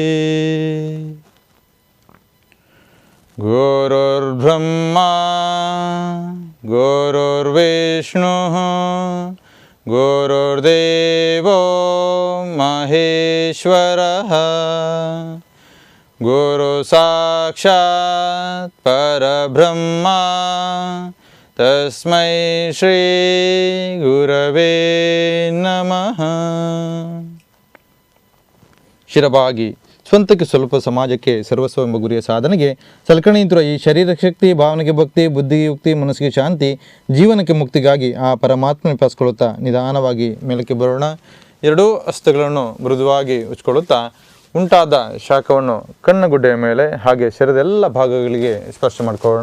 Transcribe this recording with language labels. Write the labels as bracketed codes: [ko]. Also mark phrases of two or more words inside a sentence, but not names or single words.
[sa] गुरुर्ब्रह्मा गुरुर्विष्णुः गुरुर्देवो महेश्वरः गुरुसाक्षात् परब्रह्मा तस्मै ಶ್ರೀ ಗುರವೇ ನಮಃ. [kn] ಶಿರಬಾಗಿ ಸ್ವಂತಕ್ಕೆ ಸ್ವಲ್ಪ ಸಮಾಜಕ್ಕೆ ಸರ್ವಸ್ವ ಎಂಬ ಗುರಿಯ ಸಾಧನೆಗೆ ಸಲಕರಣೆ ನಿಂತಿರುವ ಈ ಶರೀರ ಶಕ್ತಿ, ಭಾವನೆಗೆ ಭಕ್ತಿ, ಬುದ್ಧಿಗೆ ಯುಕ್ತಿ, ಮನಸ್ಸಿಗೆ ಶಾಂತಿ, ಜೀವನಕ್ಕೆ ಮುಕ್ತಿಗಾಗಿ ಆ ಪರಮಾತ್ಮ ಪಾಸ್ಕೊಳ್ಳುತ್ತಾ ನಿಧಾನವಾಗಿ ಮೇಲಕ್ಕೆ ಬರೋಣ. ಎರಡೂ ಹಸ್ತಗಳನ್ನು ಮೃದುವಾಗಿ ಉಚ್ಕೊಳ್ಳುತ್ತಾ ಉಂಟಾದ ಶಾಖವನ್ನು ಕಣ್ಣಗುಡ್ಡೆಯ ಮೇಲೆ ಹಾಗೆ ಶರೀರದ ಎಲ್ಲ ಭಾಗಗಳಿಗೆ ಸ್ಪರ್ಶ ಮಾಡಿಕೊಳ್ಳೋಣ.